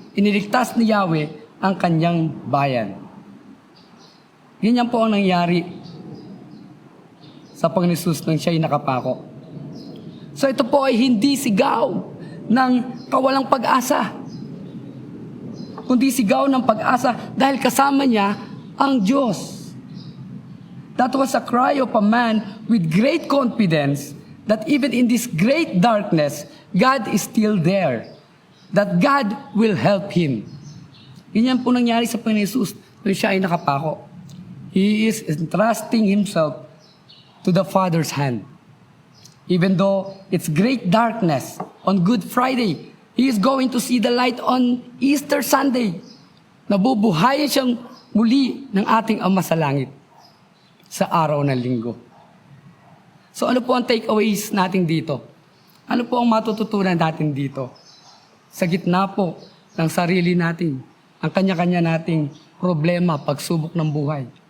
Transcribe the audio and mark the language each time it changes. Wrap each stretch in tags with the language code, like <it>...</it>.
<tl>Iniligtas ni Yahweh ang Kanyang bayan. Ganyan po ang nangyari sa Panginoon Hesus nang siya'y nakapako. So ito po ay hindi sigaw ng kawalang pag-asa, kundi sigaw ng pag-asa dahil kasama niya ang Diyos.</tl> <en>That was a cry of a man with great confidence that even in this great darkness, God is still there. That God will help him.</en> <tl>Ganyan po nangyari sa Panginoon Hesus nang siya ay nakapako.</tl> <en>He is entrusting himself to the Father's hand. Even though it's great darkness on Good Friday, he is going to see the light on Easter Sunday.</en> <tl>Nabubuhayan siyang muli ng ating Ama sa langit sa araw ng linggo. So ano po ang takeaways natin dito? Ano po ang matututunan natin dito? Sa gitna po ng sarili natin, ang kanya-kanya nating problema, pagsubok ng buhay.</tl>